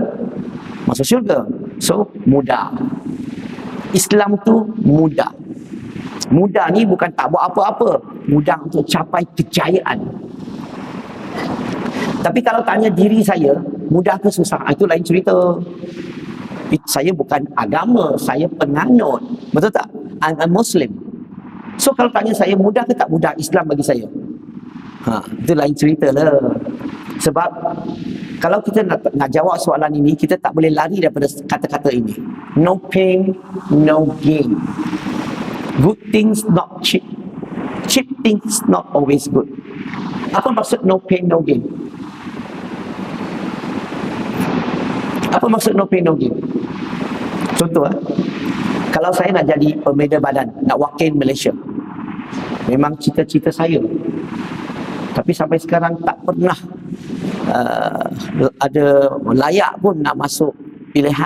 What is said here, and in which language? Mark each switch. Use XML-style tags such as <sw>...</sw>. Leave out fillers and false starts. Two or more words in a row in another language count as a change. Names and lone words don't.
<ms>Masuk syurga. So mudah. Islam tu mudah. Mudah ni bukan tak buat apa-apa, mudah untuk capai kejayaan. Tapi kalau tanya diri saya, mudah ke susah, itu lain cerita. Saya bukan agama, saya penganut. Betul tak?</ms> <en>I'm a Muslim.</en> <ms>So kalau tanya saya mudah ke tak mudah Islam bagi saya, itu lain cerita lah. Sebab kalau kita nak jawab soalan ini, kita tak boleh lari daripada kata-kata ini.</ms> <en>No pain, no gain. Good things not cheap. Cheap things not always good.</en> <ms>Apa maksud</ms> <en>no pain, no gain?</en> <ms>Apa maksud</ms> <en>no pain, no gain?</en> <ms>Contoh, kalau saya nak jadi pembeda badan, nak wakil Malaysia, Memang cita-cita saya. Tapi sampai sekarang tak pernah ada layak pun nak masuk pilihan.</ms>